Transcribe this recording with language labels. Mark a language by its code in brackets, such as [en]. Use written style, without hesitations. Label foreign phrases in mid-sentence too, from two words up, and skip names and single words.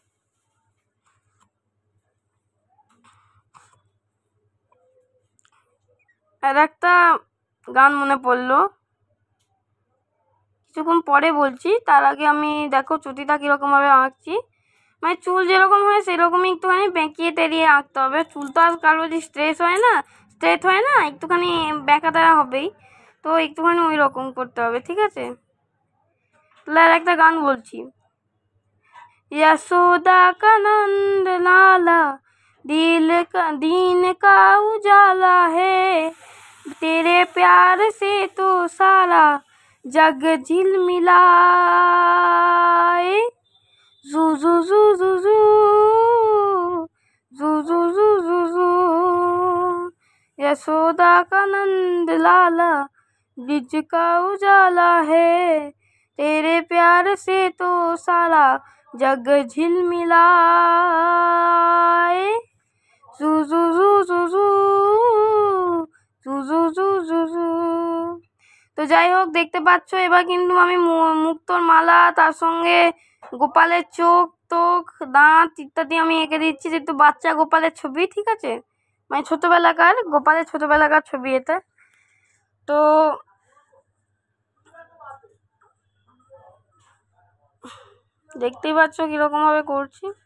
[bn] আর একটা গান মনে পড়লো, কিছুক্ষণ পরে বলছি, তার আগে আমি দেখো চুটিটা কীরকমভাবে আঁকছি। মানে চুল যেরকম হয় সেরকমই একটুখানি বেঁকিয়ে তেড়িয়ে আঁকতে হবে। চুল তো আর কারো যদি স্ট্রেট হয় না, একটুখানি বেঁকা তেড়া হবেই, তো একটুখানি ওই রকম করতে হবে, ঠিক আছে? তাহলে আর একটা গান বলছি, [hi] यशोदा का नंद लाला दीन का उजाला है, तेरे प्यार से तो सारा जग झिलमिलाए, जू जू जू जू जू जू जू जू जू जू, यशोदा का नंद लाला ब्रिज का उजाला है, तेरे प्यार से तो सारा जग झिलमिलाए, जू जू जू जू जू जू जू जू जू जू। [bn] তো যাই হোক, দেখতে পাচ্ছ এবার কিন্তু আমি মুক্তোর মালা, তার সঙ্গে গোপালের চোখ টোক দাঁত ইত্যাদি আমি এঁকে দিচ্ছি, যেহেতু বাচ্চা গোপালের ছবি, ঠিক আছে? মানে গোপালের ছোটোবেলাকার ছবি এটা। তো দেখতেই পাচ্ছ কীরকমভাবে করছি।